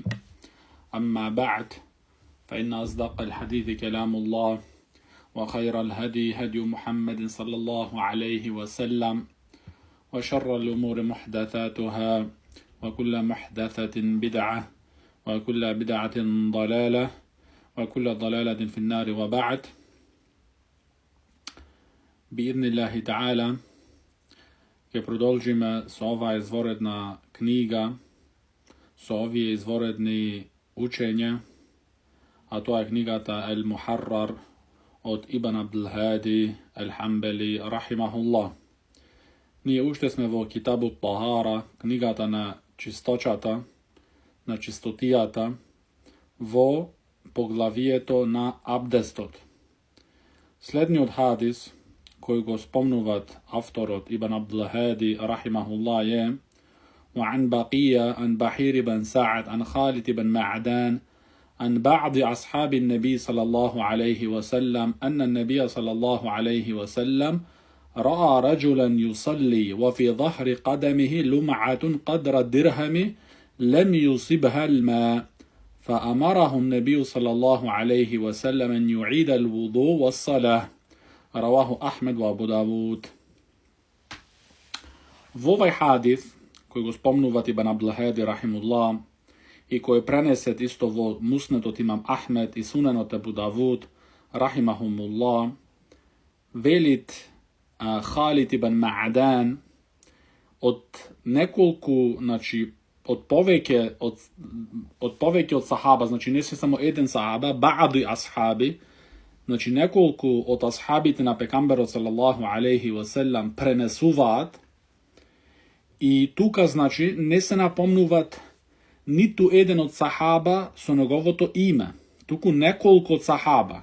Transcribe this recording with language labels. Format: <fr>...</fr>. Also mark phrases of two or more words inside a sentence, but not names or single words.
<ar>أما بعد، فإن أصدق الحديث كلام الله، وخير الهدي هدي محمد صلى الله عليه وسلم، وشر الأمور محدثاتها، وكل محدثة بدعة، وكل بدعة ضلالة، وكل ضلالة في النار. وبعد، بإذن الله تعالى</ar> <mk>ќе продолжиме со ова изворедна книга, со овие изворедни учења, а тоа е книгата Ал-Мухаррар од Ибн Абдул Хади Ал-Хамбали рахимахуллах. Ние уште сме во</mk> <ar>كتاب الطهارة,</ar> <mk>книгата на чисточата, на чистотијата, во поглавието на абдестот. Следниот хадис кој го спомнуват авторот Ибн Абдул Хади рахимахуллах е:</mk> <ar>وعن بقية عن بحير بن سعد عن خالد بن معدان عن بعض أصحاب النبي صلى الله عليه وسلم أن النبي صلى الله عليه وسلم رأى رجلا يصلي وفي ظهر قدمه لمعة قدر الدرهم لم يصبها الماء، فأمره النبي صلى الله عليه وسلم أن يعيد الوضوء والصلاة. رواه أحمد وأبو داود.</ar> <mk>Во овај хадис кој го спомнуват Ибн Абдул Хади рахимуллах и кој пренесет исто во Муснедот имам Ахмед и Суненот Абу Давуд рахимахумуллах, велит Халид ибн Ма'дан од неколку, од повеќе од сахаба, не се само еден сахаба,</mk> <ar>بعض أصحاب,</ar> <mk>неколку од асхабите на пекамберот</mk> <ar>صلى الله عليه وسلم</ar> <mk>пренесуваат, и тука не се напомнуват ниту еден од сахаба со неговото име, туку неколку од сахаба.</mk>